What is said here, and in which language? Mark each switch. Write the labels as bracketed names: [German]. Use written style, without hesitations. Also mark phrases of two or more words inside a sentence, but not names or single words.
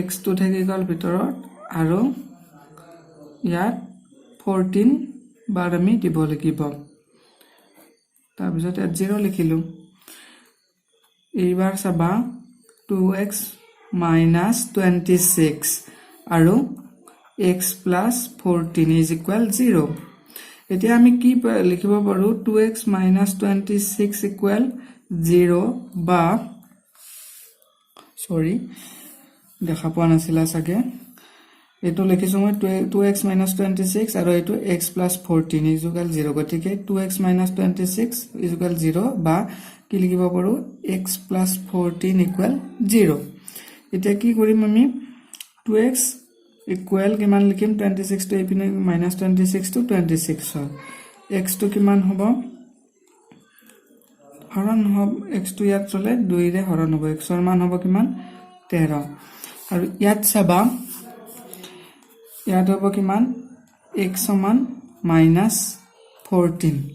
[Assamese] টো থাকি গল ভিতৰত আৰু ইয়াত 14 বাৰ আমি দিব লাগিব তাৰ পিছত 0 লিখিলো এইবাৰ চাবা [English] 2x minus 26 [Assamese] আৰু [English] x plus 14 is equal 0 [Assamese] এতিয়া আমি কি লিখিব পাৰো [English] 2x minus 26 equal 0 [Assamese] বা সৰি দেখা পোৱা নাছিলা সাগে এটো লিখিছো মই [English] 2x minus 26 [Assamese] আৰু এটো [English] x plus 14 is equal 0 [Assamese] গতিকে [English] 2x minus 26 is equal 0 [Assamese] বা কি লিখিব পাৰো [English] x plus 14 equal 0 [Assamese] এতিয়া কি কৰিম আমি 2x equal কিমান লিখিম 26 টো এপিনে [English] minus 26 to 26 [Assamese] হয় x টো কিমান হ'ব হৰণ হ'ব x টো ইয়াত চলে 2 ৰে হৰণ হ'ব x ৰ মান হ'ব কিমান 13 আৰু ইয়াত চাবা ইয়াত হ'ব কিমান x সমান minus 14